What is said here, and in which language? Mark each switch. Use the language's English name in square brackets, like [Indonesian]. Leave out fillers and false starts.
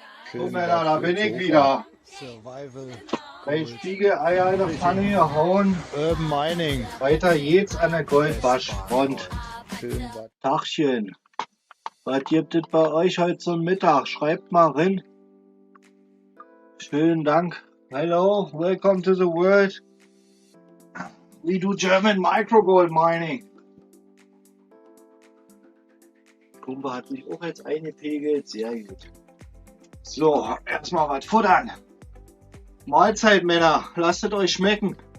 [German] So Männer, da bin ich wieder. [English] Survival [German] Bei Spiegeleier in der Pfanne gehauen. [English] Urban Mining. [German] Weiter geht's an der Goldwaschfront. Tagchen. Was gibt es bei euch heute zum Mittag? Schreibt mal rein. Schönen Dank. [English] Hello, welcome to the world. We do German Microgold Mining. [German] Kumba hat sich auch jetzt eingepegelt. Sehr gut. So, erstmal was futtern. Mahlzeit, Männer. Lasst es euch schmecken.